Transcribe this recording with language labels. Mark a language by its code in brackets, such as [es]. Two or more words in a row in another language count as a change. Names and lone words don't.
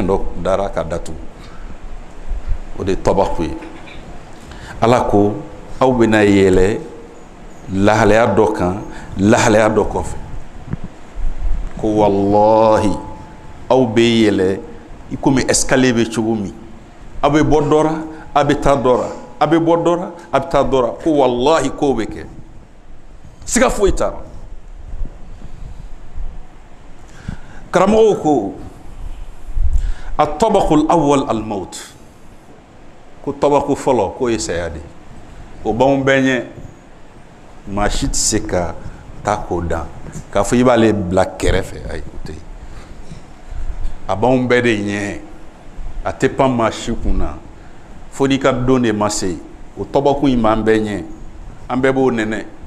[bm] dɔ dara ka datugu o de tabaq ye ala ko aw bɛna yɛlɛ lahalaya dɔ kan lahalaya dɔ kɔfɛ ko wallahi aw bɛ yɛlɛ i komi escalier bɛ cogo min aw bɛ bɔ dɔ la a bɛ taa dɔ la a bɛ bɔ dɔ la a bɛ taa dɔ la ko wallahi k'o bɛ kɛ siga foyi t'a la karamɔgɔw ko a [ar] طبق الأول الموت [bm] ko tabaqu fɔlɔ k'o ye saya de o b'anw bɛɛ ɲɛ maa si tɛ se ka taa k'o dan k'a fɔ i b'ale bila kɛrɛfɛ ayi o tɛ yen a b'anw bɛɛ de ɲɛ a tɛ pan maa si kunna fo n'i ka don de ma se o tabaqu in b'an bɛɛ ɲɛ an bɛɛ b'o nɛnɛ